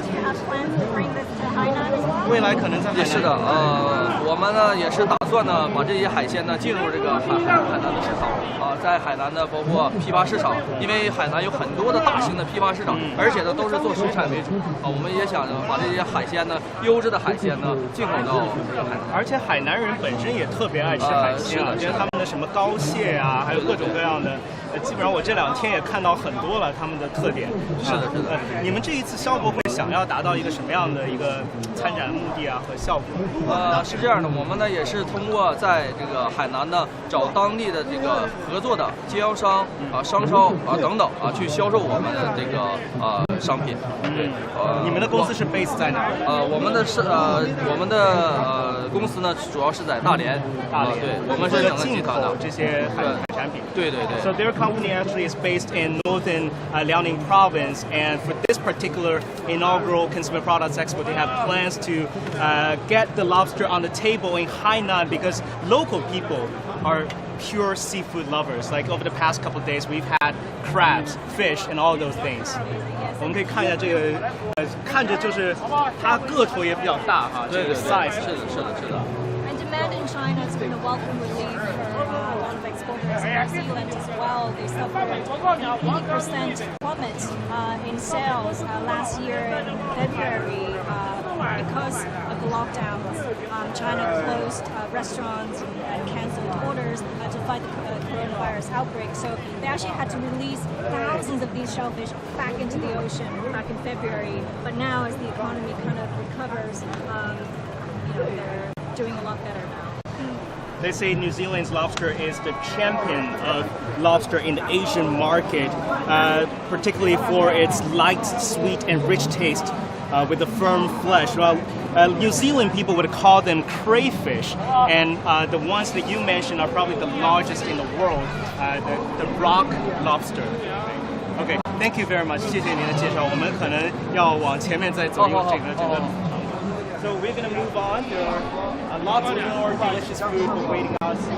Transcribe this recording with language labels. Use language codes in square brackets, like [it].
[en] Do you have plans to bring this to Hainan as well? [zh] 未来可能在海南。也是的，我们呢也是打算呢把这些海鲜呢进入这个海南的市场在海南呢包括批发市场，因为海南有很多的大型的批发市场，而且呢都是做水产为主我们也想把这些海鲜呢优质的海鲜呢进口到这个海南。而且海南人本身也特别爱吃海鲜就是他们的什么膏蟹啊，还有各种各样的。基本上我这2天也看到很多了，他们的特点。是的。你们这一次消博会想要达到一个什么样的一个参展目的啊和效果？是这样的，我们呢也是通过在这个海南呢找当地的这个合作的经销商商超等等去销售我们的这个商品。对。你们的公司是 base 在哪？我们的公司呢主要是在大连。对，我们是整个集团的这些海产品。对。 [en] So their company actually is based in northern Liaoning province, and for this particular inaugural Consumer Products Expo, they have plans to get the lobster on the table in Hainan because local people are pure seafood lovers. Like over the past couple of days, we've had crabs, fish, and all those things. [zh] 我们可以看一下这个，看着就是它个头也比较大哈，这个 size 是的。 [en] And demand in China has been a welcome relief for a lot of exporters in New Zealand as well. They suffered an 80% plummet in sales last year in February because of the lockdowns. China closed restaurants and canceled orders to fight the coronavirus outbreak. So they actually had to release thousands of these shellfish back into the ocean back in February. But now, as the economy kind of recovers, they're doing a lot better now. They say New Zealand's lobster is the champion of lobster in the Asian market, particularly for its light, sweet, and rich taste with the firm flesh. Well, New Zealand people would call them crayfish, and the ones that you mentioned are probably the largest in the world, the rock lobster. Okay, thank you very much. [zh] 谢谢您的介绍。我们可能要往前面再走，因为这个。 [en] So we're going to move on. There are lots of more delicious food awaiting us.